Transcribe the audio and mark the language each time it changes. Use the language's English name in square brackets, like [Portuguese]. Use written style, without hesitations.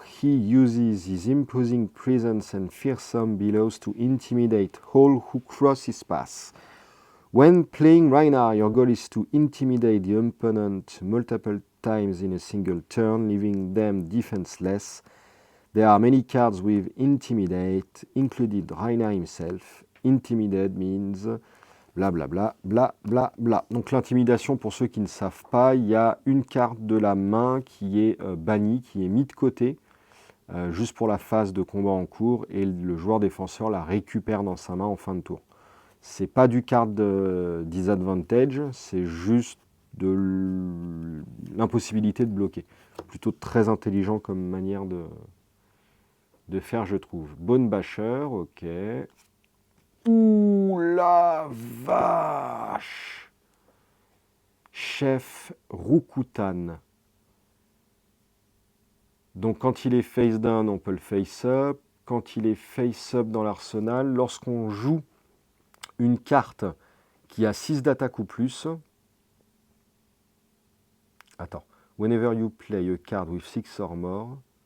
[English] He uses his imposing presence and fearsome bellows to intimidate all who cross his path. When playing Reinhard, your goal is to intimidate the opponent multiple times in a single turn, leaving them defenseless. There are many cards with Intimidate, including Reinhard himself. Intimidate means blablabla, blablabla. [French] Donc l'intimidation, pour ceux qui ne savent pas, il y a une carte de la main qui est bannie, qui est mise de côté, juste pour la phase de combat en cours, et le joueur défenseur la récupère dans sa main en fin de tour. C'est pas du card de disadvantage, c'est juste de l'impossibilité de bloquer. Plutôt très intelligent comme manière de faire, je trouve. Bone Basher, ok. Ouh la vache! Chef Rokutan. Donc quand il est face down, on peut le face up. Quand il est face up dans l'arsenal, lorsqu'on joue une carte qui a 6 d'attaque ou plus. Attends. [English] Whenever you play a card with 6 or more.